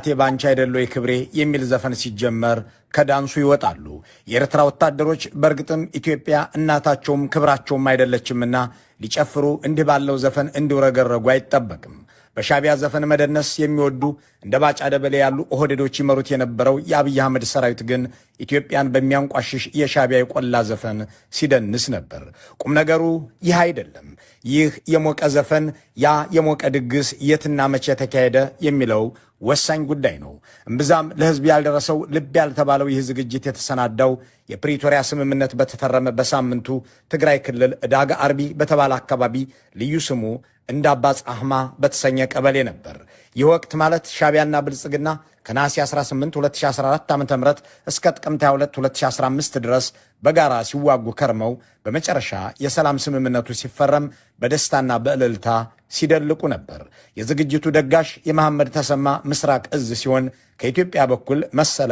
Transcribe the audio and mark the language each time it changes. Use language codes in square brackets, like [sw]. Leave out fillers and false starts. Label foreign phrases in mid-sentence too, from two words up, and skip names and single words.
[am] ባንቺ አይደለይ ክብሬ የሚል ዘፈን ሲጀመር ከዳንሱ ይወጣሉ። የኤርትራ ወታደሮች በእርግጥም ኢትዮጵያ እናታቸውም ክብራቸውም አይደለችምና ሊጨፍሩ እንዲህ ባለው ዘፈን እንዲወረገረጉ አይጠበቅም። በሻቢያ ዘፈን መደነስ የሚወዱ እንደ ባጫ ደበሌ ያሉ ኦህዴዶች ይመሩት የነበረው የአብይ አህመድ ሰራዊት ግን ኢትዮጵያን በሚያንቋሽሽ የሻቢያ የቆላ ዘፈን ሲደንስ ነበር። ቁም ነገሩ ይህ አይደለም። ይህ የሞቀ ዘፈን፣ ያ የሞቀ ድግስ የትና መቼ ተካሄደ የሚለው ወሳኝ ጉዳይ ነው። እምብዛም ለህዝብ ያልደረሰው ልብ ያልተባለው ይህ ዝግጅት የተሰናዳው የፕሪቶሪያ ስምምነት በተፈረመ በሳምንቱ ትግራይ ክልል ዕዳጋ አርቢ በተባለ አካባቢ ልዩ ስሙ እንደ አባጽ አህማ በተሰኘ ቀበሌ ነበር። ይህ ወቅት ማለት ሻዕቢያና ብልጽግና ከነሐሴ 18 2014 ዓ.ም እስከ ጥቅምት 22 2015 ድረስ በጋራ ሲዋጉ ከርመው በመጨረሻ የሰላም ስምምነቱ ሲፈረም በደስታና በእልልታ ሲደልቁ ነበር። የዝግጅቱ ደጋሽ የመሐመድ ተሰማ ምስራቅ እዝ ሲሆን ከኢትዮጵያ በኩል መሰለ